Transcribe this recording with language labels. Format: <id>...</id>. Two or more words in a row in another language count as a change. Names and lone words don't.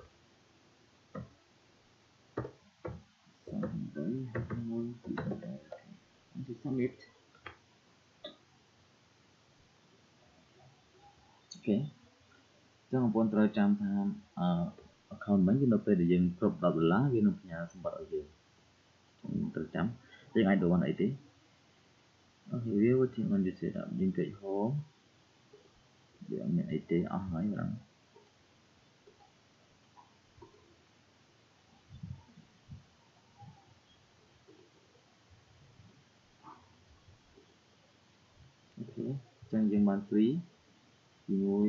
<km>submit អូខេចឹងបងប្អូនត្រូវចាំថាaccount មិញគឺនៅពេលដែលយើងគ្រប់$10វានឹងផ្ញើសម្បត្តិឲ្យយើងត្រូវចាំយើងអាចដូរបានអីទេអូខេវា</km> <en>what you want to set up link page home</en> <km>វាអត់មានអីទេអស់ហើយបង អូខេចឹងយើងបាន free ទី1</km>